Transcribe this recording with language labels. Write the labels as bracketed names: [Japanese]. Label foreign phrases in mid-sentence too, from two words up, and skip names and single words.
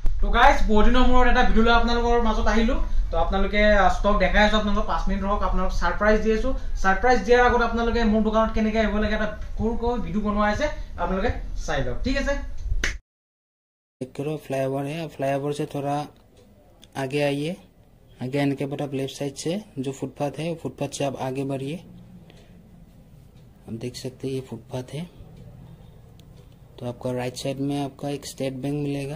[English] so guys [Assamese] বহুত দিনৰ মূৰত এটা ভিডিঅ' লৈ আপোনালোকৰ মাজত আহিলোঁ। তো আপোনালোকে ষ্টক দেখাই আছোঁ, আপোনালোকক 5 মিনিট ৰহক, আপোনালোকক ছাৰপ্ৰাইজ দি আছোঁ। ছাৰপ্ৰাইজ দিয়াৰ আগত আপোনালোকে মোৰ দোকানত কেনেকৈ আহিব লাগে এটা সৰুকৈ ভিডিঅ' বনোৱা আছে, আপোনালোকে চাই লওক, ঠিক আছে। [Hindi] चेक करो फ्लाईओवर है। फ्लाईओवर से थोड़ा आगे आइए। आगे आने के बाद आप [English] left side [Hindi] से जो फुटपाथ है फुटपाथ से आप आगे बढ़िए। आप देख सकते हैं ये फुटपाथ है। तो आपका [English] right side [Hindi] में आपका एक स्टेट बैंक मिलेगा।